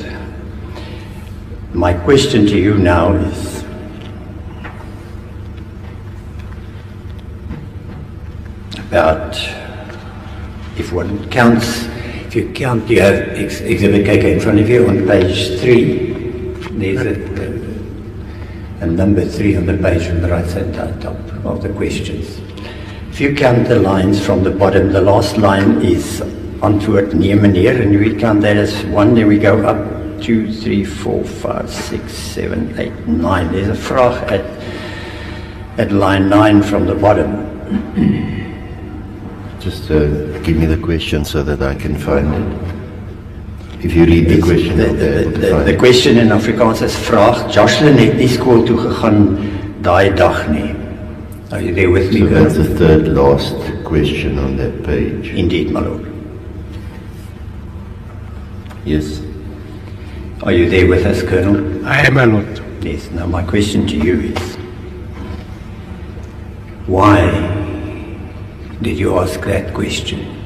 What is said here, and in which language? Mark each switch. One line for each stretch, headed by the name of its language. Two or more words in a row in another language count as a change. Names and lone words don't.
English: My question to you now is, about, if one counts, if you count, you have Exhibit KK in front of you on page 3. There's a number 3 on the page on the right side top of the questions. If you count the lines from the bottom, the last line is
Afrikaans: antwoord nee meneer,
English: and we count that as 1, then we go up 2, 3, 4, 5, 6, 7, 8, 9. There's a vraag at line 9 from the bottom. Just give me the question so that I can find it. If you read the question, I'll be able to find The it. question in Afrikaans is
Afrikaans: vraag, Joshlin het nie skool toe gegaan daai dag nie.
English: Are you there with me, So that's the Colonel? third last question on that page. Indeed, my lord. Yes. Are you there with us, Colonel? I am, my lord. Yes. Now my question to you is, why did you ask that question?